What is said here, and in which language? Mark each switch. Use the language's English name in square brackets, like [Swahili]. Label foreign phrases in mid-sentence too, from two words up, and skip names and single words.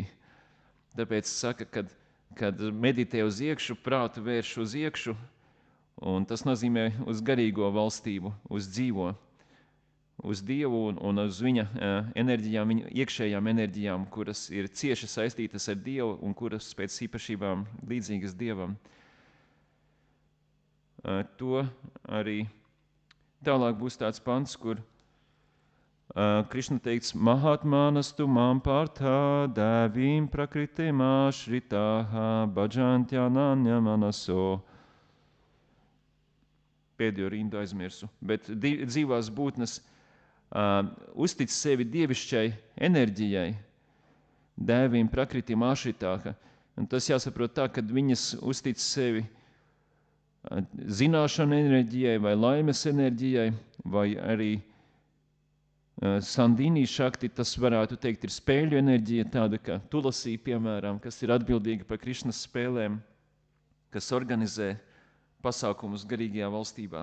[Latvian] Tāpēc saka, kad meditē uz iekšu, prātu vērš uz iekšu, un tas nozīmē uz garīgo valstību, uz dzīvo, uz Dievu un uz viņa enerģijām, viņa iekšējām enerģijām, kuras ir cieši saistītas ar Dievu un kuras pēc īpašībām līdzīgas Dievam. To arī tālāk būs tāds pants, kur Krišna teikts, [Sanskrit] महात्मानस्तु मां पार्थ दैवीं प्रकृतिम् आश्रिताः भजन्त्यनन्य मनसो. [Latvian] Pēdējo rindu aizmirsu. Bet dzīvās būtnes uztic sevi dievišķai enerģijai, [Sanskrit] दैवीं प्रकृतिम् आश्रिताः. [Latvian] Un tas jāsaprot tā, kad viņas uztic sevi zināšanu enerģijai vai laimes enerģijai, vai arī Sandīnī šakti, tas varētu teikt, ir spēļu enerģija, tāda kā Tulasī, piemēram, kas ir atbildīga par Krišnas spēlēm, kas organizē pasākumus garīgajā valstībā.